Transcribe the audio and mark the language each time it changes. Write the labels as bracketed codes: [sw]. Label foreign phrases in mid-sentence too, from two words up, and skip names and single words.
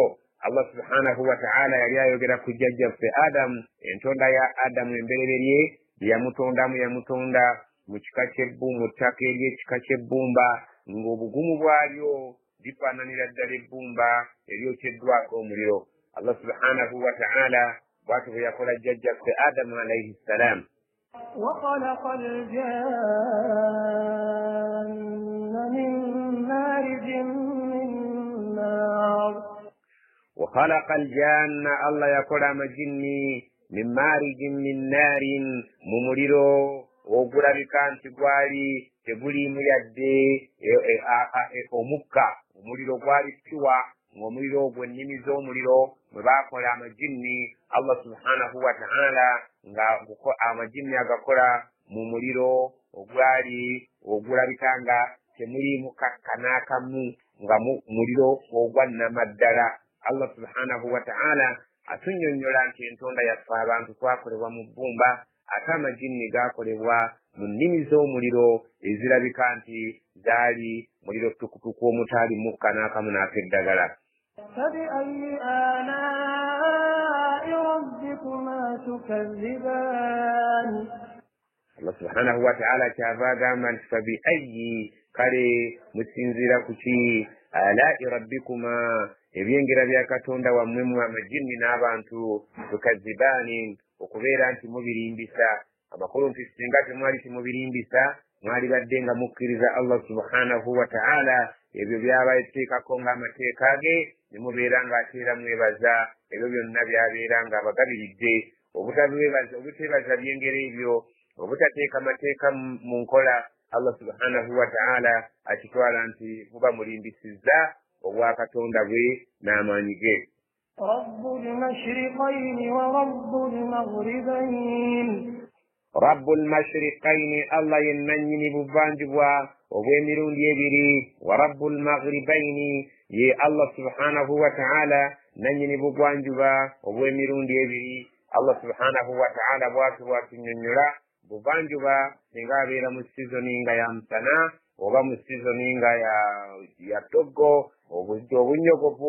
[ar] الله سبحانه وتعالى [lg] yali ayogera ku jjajjaffe Adamu, entonda ya Adamu embereberye yamutonda mu kika ky'ebbumba, mu ttaka ery'ekika ky'ebbumba, ng'obugumu bwalyo lifaananira ddala ebbumba eryokeddwako omuliro. [ar] الله سبحانه وتعالى [lg] bw'atyo bwe yakola jjajjaffe Adamu [ar] عليه السلام. وخلق الجان من مارج من نار وخلق الجان الله يقول مجني من مارج من نار ممريرو [lg] ogulabika nti gwali teguliimu yadde omukka, omuliro gwali piwa, ng'omuliro ogwo ennimi z'omuliro mwe baakola amajinni. [ar] الله سبحانه وتعالى [lg] nga amajinni agakola mu muliro ogulabika nga temuliimu kakkanaakamu, nga muliro ogwannama ddala. [ar] الله سبحانه وتعالى [lg] atunnyonnyola nti entonda yaffe abantu twakolebwa mu bbumba, ate amajinni gaakolebwa mu nnimi z'omuliro ezirabika nti zaali muliro tukutuku omutaali mukka n'akamu n'akeddagala. [ar] فبأي آلاء ربكما تكذبان الله سبحانه وتعالى [lg] kyava agamba nti fabiayyi kale musinziira ku ki [ar] آلاء ربكما [lg] ebyengera bya katonda wammwe mu amajinni n'abantu tukazibaani okubeera nti mubirimbisa. Amakulu nti singa temwali timubirimbisa mwali badde nga mukkiriza [ar] الله سبحانه وتعالى [lg] ebyo byabateekako ng'amateeka ge ne mubeera ng'ateera mwebaza ebyo byonna byabeera ng'abagabiridde. Obuteebaza byengera ebyo, obutateeka mateeka mu nkola, [ar] الله سبحانه وتعالى [lg] akitwala nti muba mulimbisizza obwakatonda bwe n'amaanyi ge. [ar] رب المشرقين ورب المغربين رب المشرقين [lg] Allah yennannyini buvanjubwa obw'emirundi ebiri, [ar] ورب المغربين [lg] ye [ar] الله سبحانه وتعالى [lg] nannyini bugwanjuba obw'emirundi ebiri. [ar] الله سبحانه وتعالى [lg] bw'atunnyonnyola buvanjuba singa abeera mu sizoni nga ya musana oba mu sizoni nga ya ttoggo obudde obunnyogovu.